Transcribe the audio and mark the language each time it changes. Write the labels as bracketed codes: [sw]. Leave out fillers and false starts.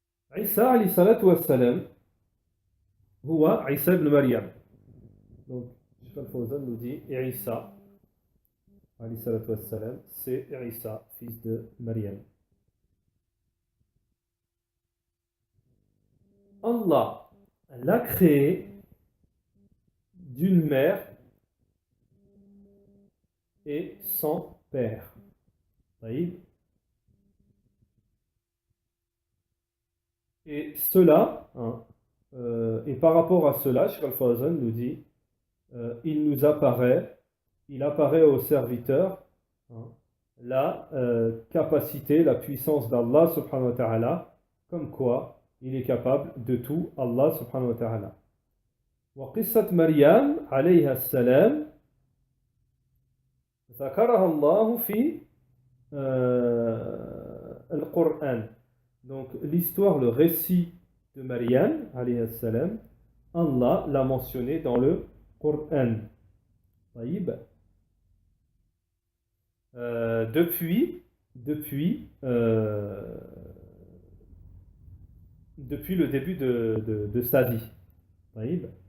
[ar] عيسى عليه الصلاة والسلام هو عيسى بن مريم. [fr] Donc, Cheikh Al-Fawzan nous dit Isa [ar] عليه الصلاة والسلام, [fr] c'est Isa, fils de Maryam. Allah l'a créé d'une mère et sans père. Et cela, et par rapport à cela, Cheikh Al-Fawzan nous dit, il apparaît au serviteur hein, la capacité, la puissance d'Allah subhanahu wa ta'ala, comme quoi il est capable de tout, Allah subhanahu wa ta'ala. [ar] وقصة مريم عليها السلام ذكرها الله في القرآن. [fr] Donc l'histoire, le récit de Maryam alayhi salam, Allah l'a mentionné dans le Coran. Depuis le début de sa vie.